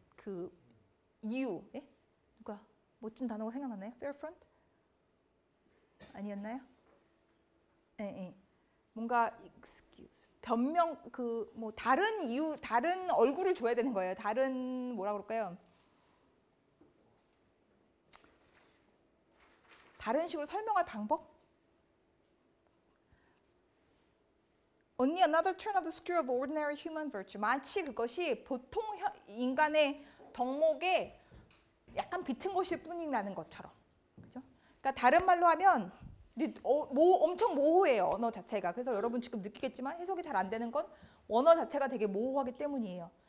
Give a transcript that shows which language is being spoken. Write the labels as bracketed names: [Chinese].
[Korean] 그 이유 누가 멋진 단어가 생각나나요? [English] fair front [Korean] 아니었나요? 예. 뭔가 excuse 변명 뭐 다른 이유 다른 얼굴을 줘야 되는 거예요. 다른 뭐라 그럴까요? 다른 식으로 설명할 방법? [English] Only another turn of the screw of ordinary human virtue. [Korean] 마치 그것이 보통 인간의 덕목에 약간 비튼 것일 뿐이라는 것처럼. 그죠? 그러니까 다른 말로 하면 엄청 모호해요. 언어 자체가. 그래서 여러분 지금 느끼겠지만 해석이 잘 안 되는 건 언어 자체가 되게 모호하기 때문이에요.